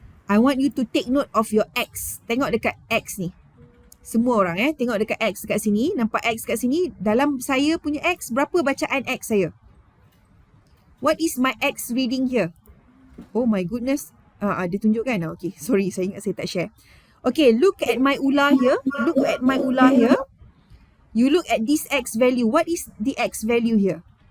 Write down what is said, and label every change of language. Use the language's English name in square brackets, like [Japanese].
[English] I want you to take note of your X. [Malay] Tengok dekat X ni. Semua orang tengok dekat X dekat sini. Nampak X dekat sini? Dalam saya punya X, berapa bacaan X saya? [English] What is my X reading here? Oh my goodness. [Malay] Dia tunjukkan. [English] Okay, sorry, [Malay] saya ingat saya tak [English] share. Okay, look at my ular here. Look at my ular here. You look at this X value. What is the X value here?